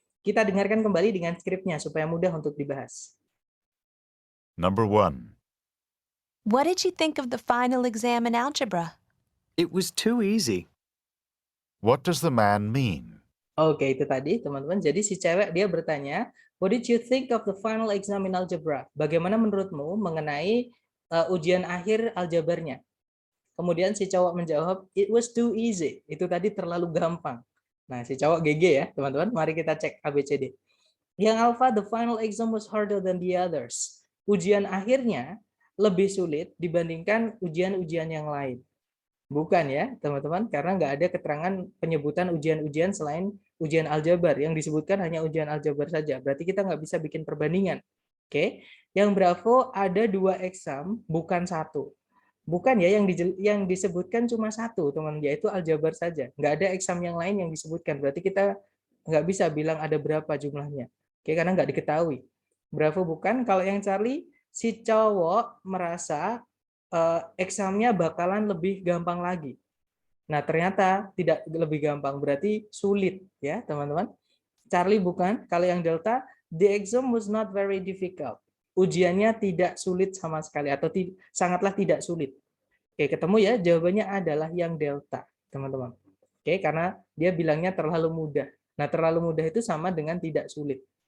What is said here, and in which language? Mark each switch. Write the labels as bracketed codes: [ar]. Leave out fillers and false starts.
[id] Kita dengarkan kembali dengan skripnya supaya mudah untuk dibahas. [en] Number 1. What did you think of the final exam in algebra? It was too easy. What does the man mean? [id] Oke, itu tadi teman-teman. Jadi si cewek dia bertanya, [en] what did you think of the final exam in algebra? [id] Bagaimana menurutmu mengenai ujian akhir aljabarnya? Kemudian si cowok menjawab, [en] it was too easy. [id] Itu tadi terlalu gampang. Nah, si cowok GG ya, teman-teman. Mari kita cek ABCD. Yang [en] alpha, the final exam was harder than the others. [id] Ujian akhirnya lebih sulit dibandingkan ujian-ujian yang lain. Bukan ya, teman-teman, karena nggak ada keterangan penyebutan ujian-ujian selain ujian aljabar. Yang disebutkan hanya ujian aljabar saja. Berarti kita nggak bisa bikin perbandingan. Oke, yang Bravo ada 2 exam, bukan 1. Bukan ya, yang disebutkan cuma 1, teman, yaitu aljabar saja. Nggak ada exam yang lain yang disebutkan. Berarti kita nggak bisa bilang ada berapa jumlahnya. Oke, karena nggak diketahui. Bravo bukan. Kalau yang Charlie, si cowok merasa examnya bakalan lebih gampang lagi. Nah, ternyata tidak lebih gampang, berarti sulit ya, teman-teman. Charlie bukan. Kalau yang [en] Delta, the exam was not very difficult. [id] Ujiannya tidak sulit sama sekali atau sangatlah tidak sulit. Oke, ketemu ya, jawabannya adalah yang Delta, teman-teman. Oke, karena dia bilangnya terlalu mudah. Nah, terlalu mudah itu sama dengan tidak sulit.